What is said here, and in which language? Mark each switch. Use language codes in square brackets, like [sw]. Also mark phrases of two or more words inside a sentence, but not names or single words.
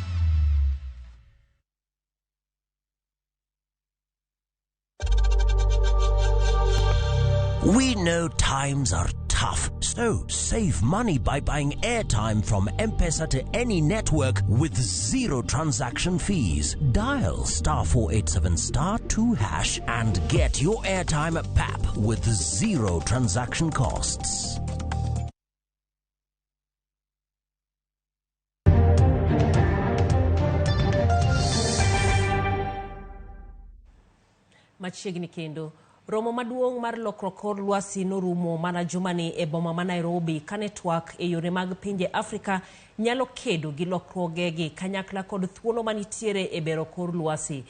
[en] We know times are tough, so save money by buying airtime from M-Pesa to any network with 0 transaction fees. Dial *487*2# and get your airtime PAP with 0 transaction costs. [luo] Machiegni kendo romo maduong' mar lokruok kor lwasi norumo mana jumani e boma ma Nairobi ka network e yore mag pinje Afrika nyalo kedo gi lokruogegi kanyakla kod thuolo manitiere e bero kor lwasi.